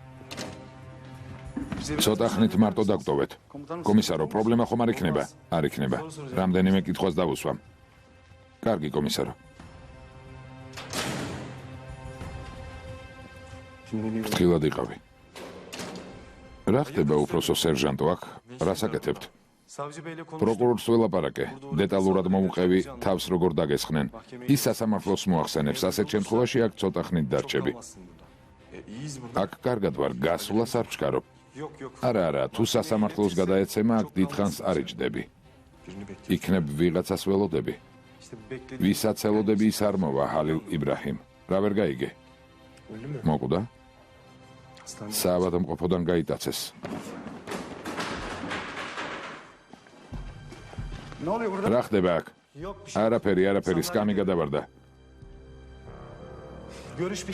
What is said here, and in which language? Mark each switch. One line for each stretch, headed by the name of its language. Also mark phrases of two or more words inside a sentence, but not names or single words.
Georgian: ცოტა ხნით მარტო დაგტოვეთ. კომისარო, პრობლემა ხომ არ იქნება? არ იქნება. რამდენიმე კითხვას დავუსვამ. კარგი, კომისარო. ფრთხილად იყავი. რა ხდება უფროსო სერჟანტო აქ? რას აკეთებთ?
Turkish: Savcı beyle konuştum.
Georgian: პროკურორს ველაპარაკე. დეტალურად მოვუყევი თავს როგორ დაგესხნენ. ის სასამართლოს მოახსენებს, ასეთ შემთხვევაში აქ ცოტა ხნით დარჩები.
Turkish: Olmasın burada. İyiyiz burada.
Georgian: აქ კარგად ვარ, გასვლას არ ვჩქარობ.
Turkish: Yok yok.
Georgian: არა, თუ სასამართლოს გადაეცემა, აქ დიდხანს არ იჯდები.
Turkish: Birini bekliyorum.
Georgian: იქნებ ვიღაცას ველოდები.
Turkish: İşte beklediğim.
Georgian: ვისაც ელოდები ის არ მოვა, ჰალილ იბრაჰიმ. რა ვერ გაიგე? მოკვდა?
Turkish: Hastane.
Georgian: საავადმყოფოდან გაიტაცეს.
Turkish: Ne oluyor burada?
Georgian: რა ხდება აქ?
Turkish: Yok bir şey.
Georgian: არაფერი, სკამი გადავარდა.
Turkish: Görüş bir